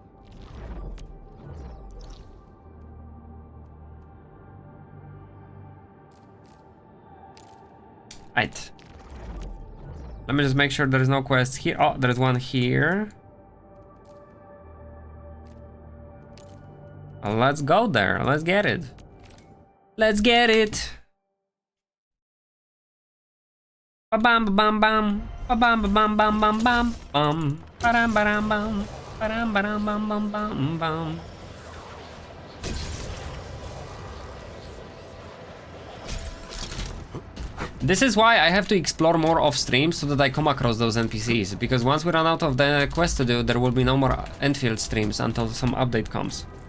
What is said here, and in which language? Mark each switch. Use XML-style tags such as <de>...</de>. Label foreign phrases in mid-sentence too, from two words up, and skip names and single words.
<en>Right. Let me just make sure there is no quest here. Oh, there is one here. Let's go there. Let's get it. Let's get it. Ba bam ba bam bam. Ba bam ba bam bam bam bam bam. Ba dam ba dam bam. Ba dam ba dam bam bam bam bam. This is why I have to explore more off stream so that I come across those NPCs, because once we run out of the quest to do, there will be no more Endfield streams until some update comes.</en>